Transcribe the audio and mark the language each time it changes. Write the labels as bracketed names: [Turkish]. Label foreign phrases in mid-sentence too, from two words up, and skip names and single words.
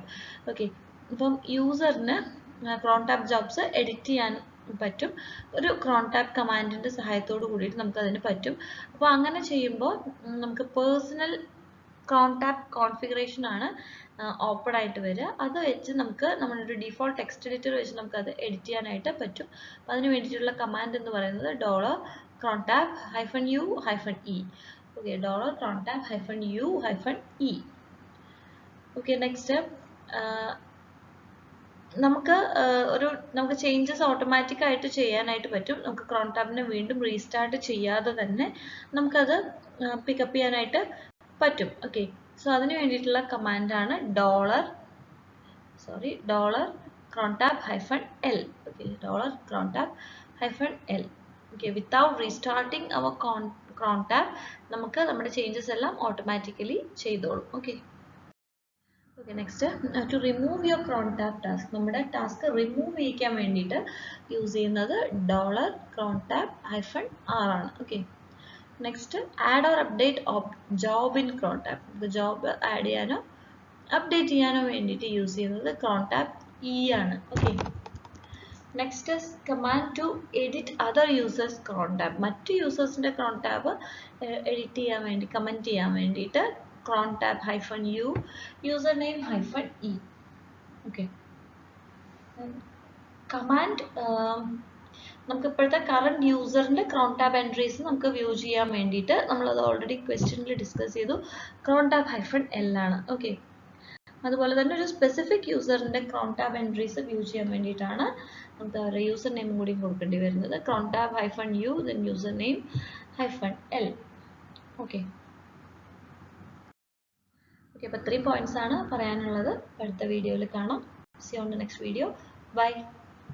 [Malayalam] ഓക്കെ, ഇപ്പം യൂസറിന് [English] cron tab jobs edit [Malayalam] ചെയ്യാൻ പറ്റും ഒരു ക്രോൺ ടാബ് കമാൻഡിൻ്റെ സഹായത്തോട് കൂടിയിട്ട് നമുക്ക് അതിന് പറ്റും. അപ്പോൾ അങ്ങനെ ചെയ്യുമ്പോൾ നമുക്ക് [English] personal cron tab configuration [Malayalam] ആണ് ഓപ്പൺ ആയിട്ട് വരിക. അത് വെച്ച് നമുക്ക് നമ്മുടെ [English] default text editor [Malayalam] വെച്ച് നമുക്ക് അത് എഡിറ്റ് ചെയ്യാനായിട്ട് പറ്റും. അപ്പോൾ അതിന് വേണ്ടിയിട്ടുള്ള കമാൻഡ് എന്ന് പറയുന്നത് $cron tab -u -e. ഓക്കെ, $cron tab -u -e. ഓക്കെ, നെക്സ്റ്റ് നമുക്ക് [English] changes automatic [Malayalam] ആയിട്ട് ചെയ്യാനായിട്ട് പറ്റും. നമുക്ക് ക്രോൺ ടാബിനെ വീണ്ടും റീസ്റ്റാർട്ട് ചെയ്യാതെ തന്നെ നമുക്കത് പിക്കപ്പ് ചെയ്യാനായിട്ട് പറ്റും. [English] okay, so [Malayalam] അതിന് വേണ്ടിയിട്ടുള്ള കമാൻഡാണ് $cron tab -l. ഓക്കെ, [English] $cron tab -l. Okay, without restarting our cron tab [Malayalam] നമുക്ക് നമ്മുടെ ചേഞ്ചസ് എല്ലാം ഓട്ടോമാറ്റിക്കലി ചെയ്തോളും. ഓക്കെ. [English] Okay, next to remove your cron tab task. [Malayalam] നമ്മുടെ [English] task remove [Malayalam] ചെയ്യിക്കാൻ വേണ്ടിയിട്ട് യൂസ് ചെയ്യുന്നത് $cron tab -r ആണ്. ഓക്കെ. [English] next add or update job in cron tab. [Malayalam] നമുക്ക് [English] job add [Malayalam] ചെയ്യാനോ അപ്ഡേറ്റ് ചെയ്യാനോ വേണ്ടിയിട്ട് യൂസ് ചെയ്യുന്നത് cron tab E ആണ്. ഓക്കെ. [English] നെക്സ്റ്റ് is command to edit other users cron tab. [Malayalam] മറ്റു യൂസേഴ്സിൻ്റെ cron tab എഡിറ്റ് ചെയ്യാൻ വേണ്ടി കമൻറ്റ് ചെയ്യാൻ വേണ്ടിയിട്ട് cron tab -u username -e. ഓക്കെ. കമാൻഡ് നമുക്ക് ഇപ്പോഴത്തെ കറണ്ട് യൂസറിൻ്റെ cron tab എൻട്രീസ് നമുക്ക് വ്യൂ ചെയ്യാൻ വേണ്ടിയിട്ട് നമ്മളത് ഓൾറെഡി ക്വസ്റ്റ്യനിൽ ഡിസ്കസ് ചെയ്തു. cron tab -l ആണ്. ഓക്കെ. അതുപോലെ തന്നെ ഒരു സ്പെസിഫിക് യൂസറിൻ്റെ cron tab എൻട്രീസ് വ്യൂ ചെയ്യാൻ വേണ്ടിയിട്ടാണ് നമുക്ക് അവരുടെ [English] user name [Malayalam] കൂടി കൊടുക്കേണ്ടി വരുന്നത്. [English] cron tab -u then username -l. [Malayalam] ഓക്കെ. ഓക്കെ, അപ്പോൾ 3 പോയിന്റ്സ് ആണ് പറയാനുള്ളത്. അടുത്ത വീഡിയോയിൽ കാണാം. [English] See you on the next video. Bye.